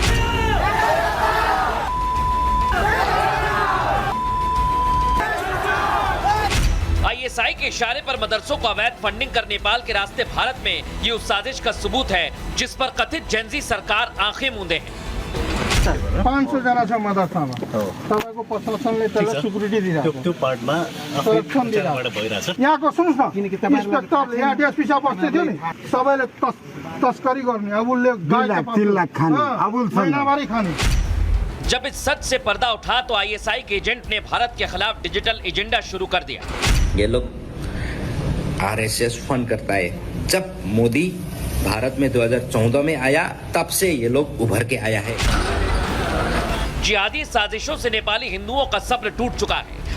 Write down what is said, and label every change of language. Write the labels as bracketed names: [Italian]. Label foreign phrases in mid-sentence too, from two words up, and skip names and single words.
[Hindi] आईएसआई के इशारे पर मदरसों को अवैध फंडिंग कर नेपाल के रास्ते भारत में ये उस साजिश का सबूत है जिस पर कथित जेनजी सरकार आंखें मूंदे है। [Nepali] 500 जना छ मदरसामा तपाईको प्रशासनले त्यसलाई सिक्युरिटी दिइराछ त्यो पार्टमा संरक्षण दिइराछ। यहाँको सुन्नुस् न, इन्स्पेक्टर यहाँ डिएसपी साहब बस्दै थियो नि, सबैले तस्करी गर्ने, अब उसले 3 लाख खाने, अब महिनावारी खाने। [Hindi] जब इस सच से पर्दा उठा तो आईएसआई के एजेंट ने भारत के खिलाफ डिजिटल एजेंडा शुरू कर दिया। ये लोग आरएसएस फंड करता है। जब मोदी भारत में 2014 में आया, तब से ये लोग उभर के आया है। जिहादी साजिशों से नेपाली हिंदुओं का सब्र टूट चुका है।